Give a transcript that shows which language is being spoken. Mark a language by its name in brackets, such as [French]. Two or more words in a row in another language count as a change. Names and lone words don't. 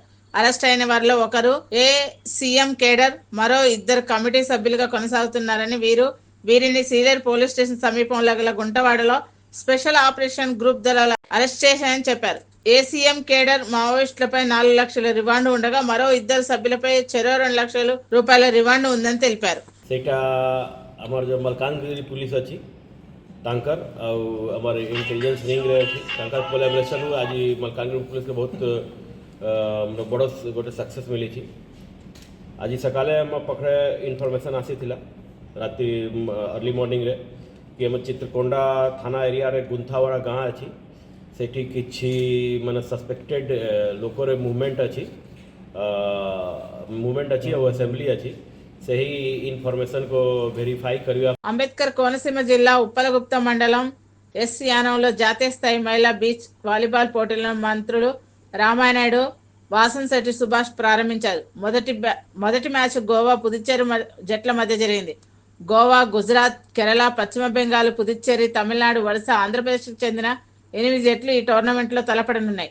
[Telugu] అరెస్ట్ అయిన వారిలో ఒకరు సీఎం కేడర్, మరో 2 కమిటీ సభ్యులుగా కొనసాగుతున్నారని, వీరిని సీలేరు పోలీస్ స్టేషన్ సమీపంలో గల గుంటవాడలో స్పెషల్ ఆపరేషన్ గ్రూప్ దళాలు అరెస్ట్ చేశాయని చెప్పారు. ఏసీఎం కేడర్ మావోయిస్టులపై 4 లక్షల రివాండ్ ఉండగా మరో 2 సభ్యులపై చెరో 2 లక్షల రూపాయల రివాండ్ ఉందని తెలిపారు. [Odia] ଆମର ଯେଉଁ ମାଲକାନଗିରି ପୁଲିସ୍ ଅଛି ତାଙ୍କର ଆଉ ଆମର ଇଣ୍ଟେଲିଜେନ୍ସ ରିଙ୍ଗରେ ଅଛି ତାଙ୍କର କୋଲାବରେସନରୁ ଆଜି ମାଲକାନଗିରି ପୁଲିସ୍ରେ ବହୁତ ବଡ଼ ଗୋଟେ ସକ୍ସେସ୍ ମିଳିଛି। ଆଜି ସକାଳେ ଆମ ପାଖରେ ଇନଫର୍ମେସନ୍ ଆସିଥିଲା ରାତି अर्ली ମର୍ଣ୍ଣିଂରେ କି ଆମ ଚିତ୍ରକୋଣ୍ଡା ଥାନା ଏରିଆରେ ଗୁନ୍ଥାୱାଡ଼ା ଗାଁ ଅଛି, ସେଠି କିଛି ମାନେ ସସ୍ପେକ୍ଟେଡ୍ ଲୋକରେ ମୁଭମେଣ୍ଟ ଅଛି ଆଉ ଆସେମ୍ବଲି ଅଛି। [Hindi] सही इन्फॉर्मेशन को वेरीफाई करिए। [Telugu] అంబేద్కర్ కోనసీమ జిల్లా ఉప్పలగుప్త మండలం ఎస్ యానంలో జాతీయ స్థాయి మహిళా బీచ్ వాలీబాల్ పోటీలను మంత్రులు రామానాయుడు, వాసంశెట్టి సుభాష్ ప్రారంభించారు. మొదటి మ్యాచ్ గోవా పుదుచ్చేరి జట్ల మధ్య జరిగింది. గోవా, గుజరాత్, కేరళ, పశ్చిమ బెంగాల్, పుదుచ్చేరి, తమిళనాడు వరుస ఆంధ్రప్రదేశ్కు చెందిన 8 జట్లు ఈ టోర్నమెంట్లో తలపడనున్నాయి.